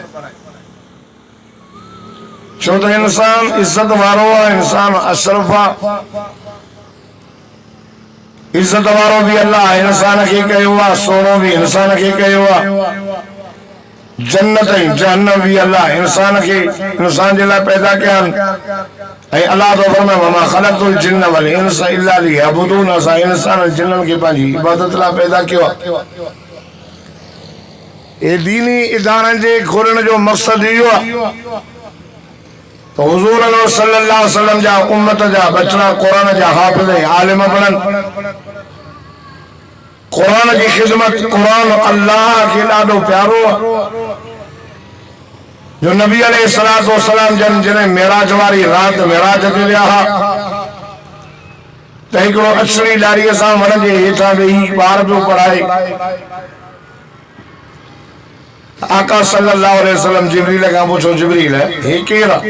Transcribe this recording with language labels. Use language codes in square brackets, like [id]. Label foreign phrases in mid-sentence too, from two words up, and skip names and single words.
[sd] छो त इंसान इज्जत वारो आहे, इंसान अशरफ आहे। इज्जत वारो भी अल्लाह इंसान खे कयो आहे, सोनो भी इंसान खे कयो आहे। जन्नत ऐं जहन्नम भी अल्लाह इंसान खे इंसान जे लाइ पैदा कया आहिनि। ऐं अल्लाह तो फरमाए [ar] وما خلقت الجن والإنس إلا ليعبدون. [sd] असां इंसान जिन्ननि खे पंहिंजी इबादत लाइ पैदा कयो आहे। ये दीनी इदारनि जे खोलण जो मक़सद इहो आहे तो हुजूर [ar] صلى الله عليه وسلم [sd] जा उम्मत जा बचड़ा कुरान जा हाफ़िज़ आलिम बननि। कुरान की खिदमत, कुरान अल्लाह के ॾाढो प्यारो आहे जो नबी [ar] عليه الصلاة والسلام [sd] जन मेराज वारी रात मेराज ते विया त हिकिड़ो अछड़ी ॾारीअ सां वण जे हेठां वेही ॿार पियो पढ़ाए। आका [ar] صلى الله عليه وسلم [sd] जिब्रील खां पुछो, जिब्रील हे केरु आहे?